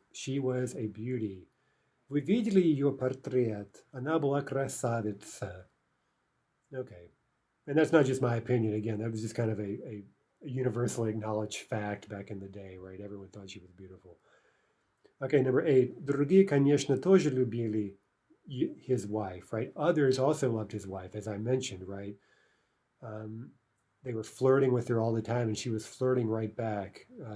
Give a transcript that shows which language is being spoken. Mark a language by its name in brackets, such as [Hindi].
[English] She was a beauty. [Russian] Вы видели ее портрет? Она была красавица. [English] Okay, and that's not just my opinion. Again, that was just kind of a universally acknowledged fact back in the day, right? Everyone thought she was beautiful. Okay, number 8. [Russian] Другие, конечно, тоже любили [English] his wife, [Russian] right? [English] Others also loved his wife, as I mentioned, right? They were flirting with her all the time, and she was flirting right back.